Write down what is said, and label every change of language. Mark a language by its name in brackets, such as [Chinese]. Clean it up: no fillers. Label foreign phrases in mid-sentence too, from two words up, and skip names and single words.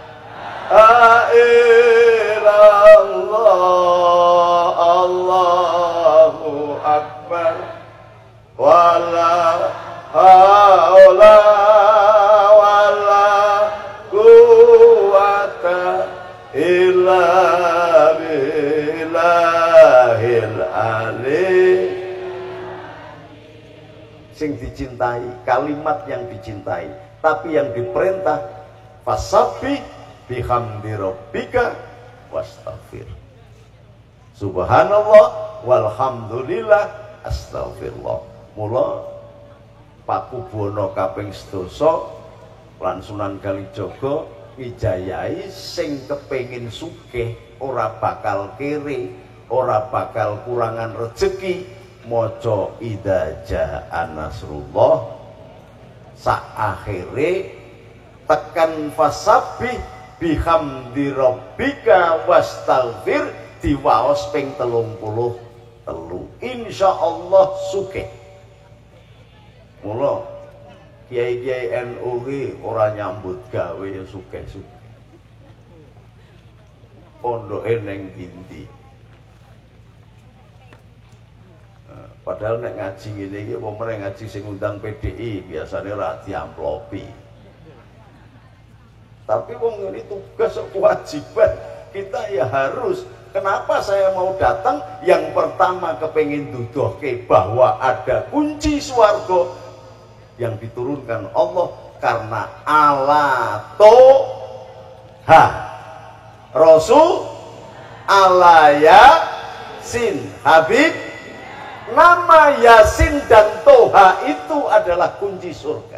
[Arabic] إلا الله الله أكبر ولا حول ولا قوة إلا بالله العلي. [Indonesian] Sing dicintai, kalimat yang dicintai, tapi yang diperintah [Arabic] فسبح بحمد ربك واستغفر. سبحان الله والحمد لله أستغفر الله. [Javanese] Mula Pakubono kaping 8 lan Sunan Kalijaga ngijayahi sing kepengin sugih ora bakal kere, ora bakal kurangan rezeki, maca [Arabic] إذا جاء نصر الله [Javanese] sak akhire tekan [Arabic] فسبح بحمد ربك واستغفر [Javanese] diwaos ping 33. Insyaallah sugih. Mula kiai-kiai NU ki ora nyambut gawe ya sugih-sugih. Pondoke ning ndi? Padahal nek ngaji ngene iki apa meneh ngaji sing undang PDI biasane ra diamplopi. [Indonesian] Tapi wong ini tugas kewajiban kita ya harus. Kenapa saya mau datang? Yang pertama [Javanese] kepengin duduhke [Indonesian] bahwa ada kunci swarga yang diturunkan Allah karena ala toha Rasul ala Yasin Habib. Nama Yasin dan Toha itu adalah kunci surga.